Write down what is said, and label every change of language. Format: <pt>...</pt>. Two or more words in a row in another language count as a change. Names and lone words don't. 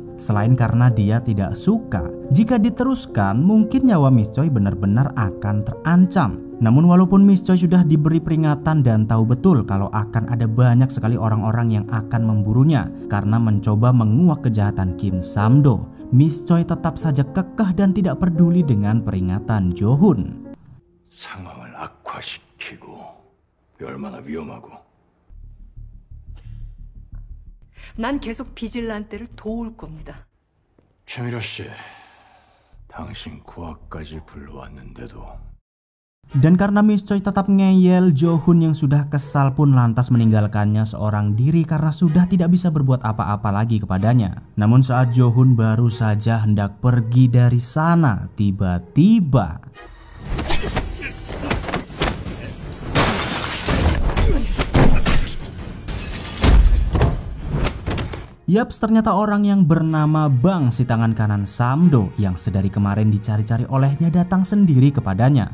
<id>Selain karena dia tidak suka jika diteruskan mungkin nyawa Miss Choi benar-benar akan terancam. Namun walaupun Miss Choi sudah diberi peringatan dan tahu betul kalau akan ada banyak sekali orang-orang yang akan memburunya karena mencoba menguak kejahatan Kim Sam-do, Miss Choi tetap saja kekeh dan tidak peduli dengan peringatan Jo-hun.</id> <ko>상황을 악화시키고 얼마나 위험하고. 난 계속 비질란테를 도울 겁니다. 최미라 씨, 당신 고아까지 불러왔는데도</ko> <id>Dan karena Miss Choi tetap ngeyel, Jo-hun yang sudah kesal pun lantas meninggalkannya seorang diri karena sudah tidak bisa berbuat apa-apa lagi kepadanya. Namun saat Jo-hun baru saja hendak pergi dari sana, tiba-tiba yaps, ternyata orang yang bernama Bang, si tangan kanan Sam-do yang sedari kemarin dicari-cari olehnya datang sendiri kepadanya.</id>